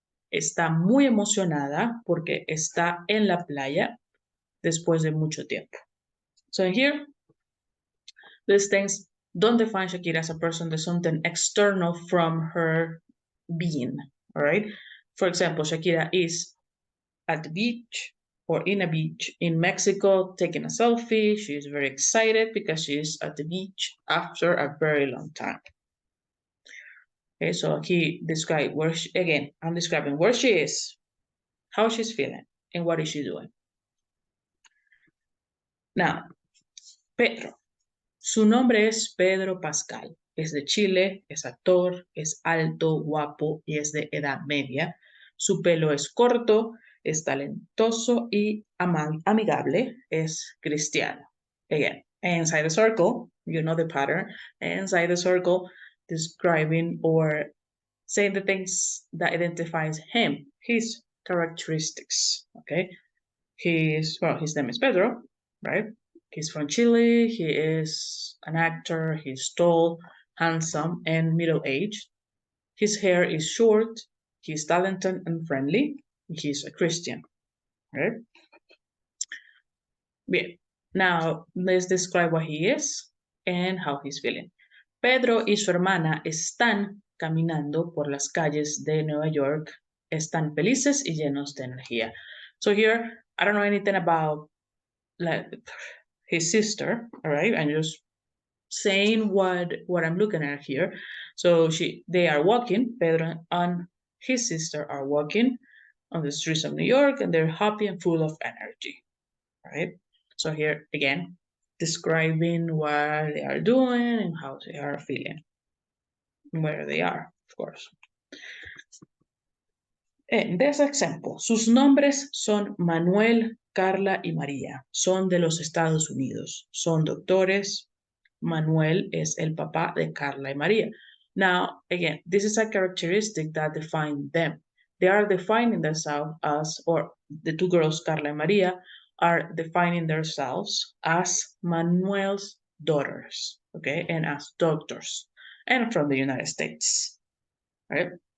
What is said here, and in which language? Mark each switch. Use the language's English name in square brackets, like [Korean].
[Spanish] Está muy emocionada porque está en la playa después de mucho tiempo. [English] So here, these things don't define Shakira as a person. There's something external from her being, all right? For example, Shakira is at the beach or in a beach in Mexico taking a selfie. She is very excited because she is at the beach after a very long time. Okay, so he described where she, again, I'm describing where she is, how she's feeling, and what is she doing. Now, Pedro. [Spanish] Su nombre es Pedro Pascal. Es de Chile, es actor, es alto, guapo y es de edad media. Su pelo es corto, es talentoso y amigable. Es cristiano. [English] Again, inside the circle, you know the pattern. Inside the circle, describing or saying the things that identifies him, his characteristics. Okay, his name is Pedro, right? He's from Chile. He is an actor. He's tall, handsome, and middle-aged. His hair is short. He's talented and friendly. He's a Christian, right? Bien. Now, let's describe what he is and how he's feeling. [Spanish] Pedro y su hermana están caminando por las calles de Nueva York. Están felices y llenos de energía. [English] So here, I don't know anything about like his sister, all right? I'm just saying what I'm looking at here. So they are walking, Pedro and his sister are walking on the streets of New York, and they're happy and full of energy, right? So here again, describing what they are doing and how they are feeling, where they are, of course. In this example, [Spanish] sus nombres son Manuel, Carla y María. Son de los Estados Unidos. Son doctores. Manuel es el papá de Carla y María. [English] Now, again, this is a characteristic that defines them. They are defining themselves as, or the two girls, Carla and María, are defining themselves as Manuel's daughters, okay, and as doctors, and from the United States, right?